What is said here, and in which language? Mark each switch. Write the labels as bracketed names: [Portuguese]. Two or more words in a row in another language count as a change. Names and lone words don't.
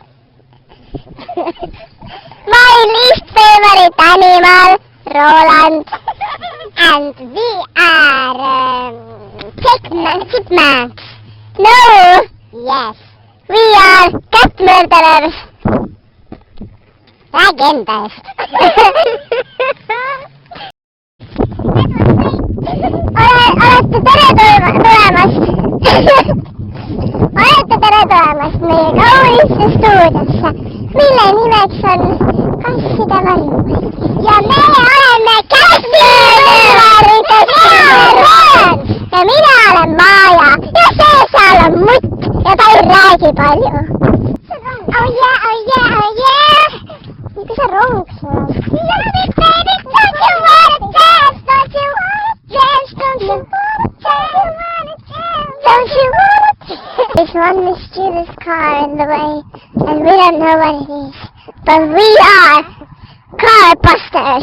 [English] My least favorite animal, Roland. And we are chipmunks. No. Yes. We are cat murderers. [Estonian] Räägi enda eest. Olete tere tulemast meie kaunisse stuudiosse, mille nimeks on Kasside varjupaik. Ja meie oleme käsivõõride Roland ja mina olen Maja ja see seal on mutt ja ta ei räägi palju. [English] Oh yeah. [Estonian] Miks sa ronks oled? [English] There's one mysterious car in the way, and we don't know what it is. But we are car busters.